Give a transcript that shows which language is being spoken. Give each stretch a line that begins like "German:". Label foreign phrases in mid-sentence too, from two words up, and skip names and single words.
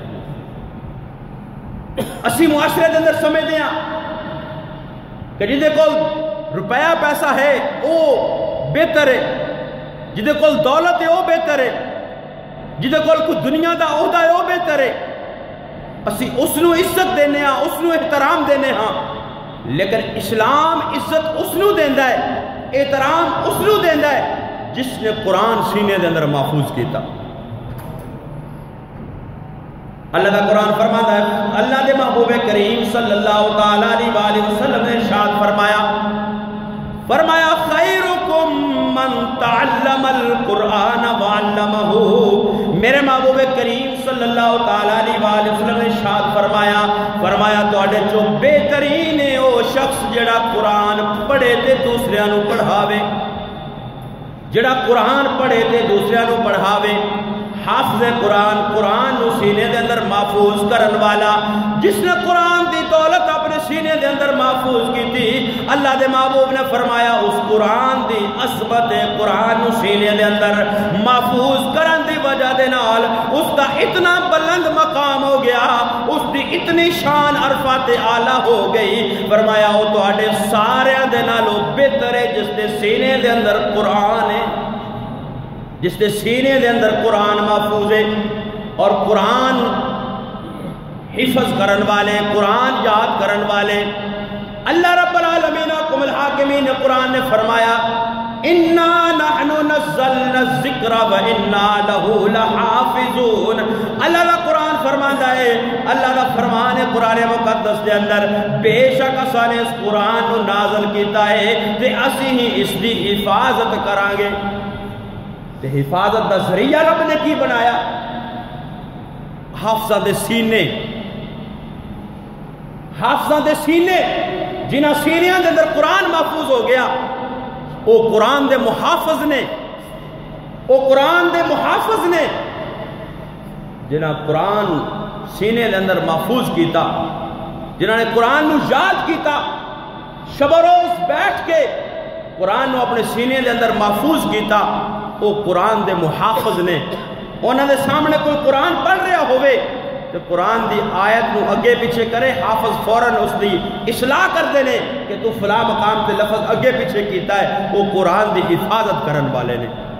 Punjabi: اسی معاشرے دے اندر
Urdu: سمجھتے ہیں
Punjabi: کہ جدے کول روپیہ پیسہ ہے وہ بہتر ہے، جدے کول دولت ہے وہ بہتر ہے، جدے کول کوئی دنیا دا عہدہ ہے وہ بہتر ہے، اسی اس نو عزت دینے ہاں، اس نو احترام دینے ہاں، لیکن اسلام عزت اس نو دیندا ہے، احترام اس نو دیندا ہے جس نے قرآن سینے دے اندر محفوظ کیتا۔
Urdu: اللہ کا قرآن فرماتا ہے،
Punjabi: اللہ دے محبوب کریم
Arabic: صلی اللہ تعالیٰ علیہ وسلم
Punjabi: نے ارشاد فرمایا
Arabic: خیرکم من تعلم القرآن وعلمہ۔
Punjabi: میرے محبوب کریم
Arabic: صلی اللہ تعالیٰ علیہ وسلم
Punjabi: نے ارشاد فرمایا تواڈے جو بہترین ہے وہ شخص جڑا قرآن پڑھے تے دوسریاں نو پڑھاوے، جڑا قرآن پڑھے تے دوسریاں نو پڑھاوے، حافظ قرآن، قرآن نو سینے دے اندر محفوظ کرن والا، جس نے قرآن دی دولت اپنے سینے دے اندر محفوظ کی تھی، اللہ دے محبوب نے فرمایا اس قرآن دی عظمت قرآن نو سینے دے اندر محفوظ کرن دی وجہ دے نال اس دا اتنا بلند مقام ہو گیا، اس دی اتنی شان عرفات اعلیٰ ہو گئی، فرمایا وہ تواڈے سارے دے نالوں بہتر ہے جس دے سینے دے اندر قرآن ہے، جس دے سینے دے اندر قرآن محفوظ ہے، اور قرآن حفظ کرن والے، قرآن یاد کرن والے۔
Arabic: اللہ رب العالمین حکم الحاکمین
Punjabi: قرآن نے فرمایا
Arabic: اِنَّا نَحْنُ نَزَّلْنَا الذِّكْرَ وَإِنَّا لَهُ لَحَافِظُونَ۔
Punjabi: اللہ کا قرآن فرماندا ہے، اللہ کا فرمان ہے قرآن مقدس دے اندر، بے شک اساں نے اس قرآن کو نازل کیتا ہے تے اسی ہی اس دی حفاظت کران گے۔ تے حفاظت دا ذریعہ رب نے کی بنایا؟ حافظہ دے سینے، حافظہ دے سینے، جنہاں سینیاں دے اندر قرآن محفوظ ہو گیا، وہ قرآن دے محافظ نے، وہ قرآن دے محافظ نے، جنہاں قرآن سینے دے اندر محفوظ کیتا، جنہاں نے قرآن نو یاد کیتا، شب و روز بیٹھ کے قرآن نو اپنے سینے دے اندر محفوظ کیتا، وہ قرآن دے محافظ نے۔ انہوں نے سامنے کوئی قرآن پڑھ رہا ہوئے تو قرآن دی آیت نو اگے پیچھے کرے، حافظ فوراً اس دی اصلاح کر دینے کہ تو فلاں مقام تے لفظ اگے پیچھے کیتا ہے، وہ قرآن دی حفاظت کرن والے نے۔